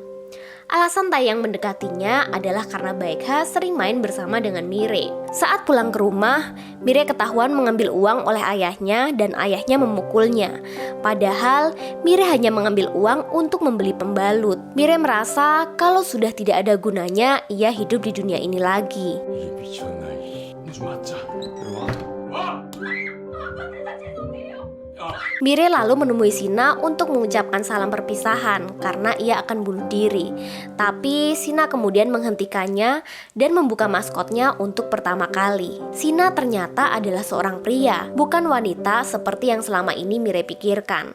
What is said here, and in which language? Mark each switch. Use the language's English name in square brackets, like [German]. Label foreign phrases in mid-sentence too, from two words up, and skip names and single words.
[Indonesian] Alasan Taeyang mendekatinya adalah karena Baekha sering main bersama dengan Mire. Saat pulang ke rumah, Mire ketahuan mengambil uang oleh ayahnya dan ayahnya memukulnya. Padahal Mire hanya mengambil uang untuk membeli pembalut. Mire merasa kalau sudah tidak ada gunanya ia hidup di dunia ini lagi. [Korean] 이 미쳤나? 좀 맞자. 들어와. [Indonesian] Mire lalu menemui Sina untuk mengucapkan salam perpisahan karena ia akan bunuh diri. Tapi Sina kemudian menghentikannya dan membuka maskotnya untuk pertama kali. Sina ternyata adalah seorang pria, bukan wanita seperti yang selama ini Mire pikirkan.